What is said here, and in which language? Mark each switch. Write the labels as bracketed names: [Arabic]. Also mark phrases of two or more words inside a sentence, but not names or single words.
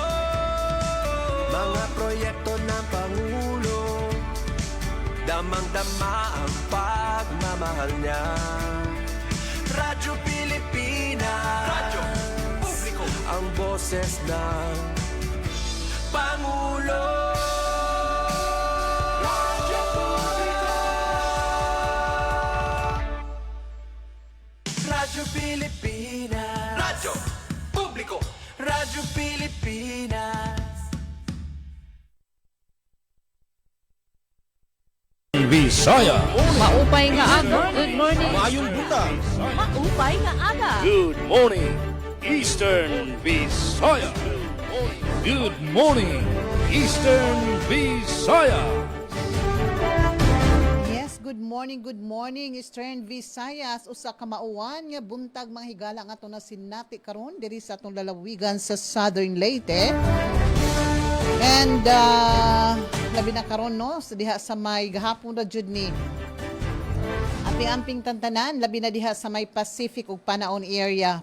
[Filipino] Mga proyekto ng Pangulo, damang-dama ang pagmamahal niya. Radyo Pilipinas, radyo publiko, ang boses ng Pangulo. Radyo publiko, Radyo Pilipinas, radyo publiko, Radyo Pilipinas. Bisaya. [Waray] Maupay nga aga. [English] Good morning. [Cebuano] Mayong buntag. [Waray] Maupay nga aga. [English] Good morning, Eastern Visaya. Good morning, Eastern Visaya. Yes, good morning, Eastern Visayas. [Cebuano] Usa ka mauwan nga buntag mga higala nga to na sinati karon diri sa atong lalawigan sa Southern Leyte. And labi na karon no, sa diha sa may gahapon ra jud ni amping tantanan, labi na diha sa may Pacific ug Panaon area.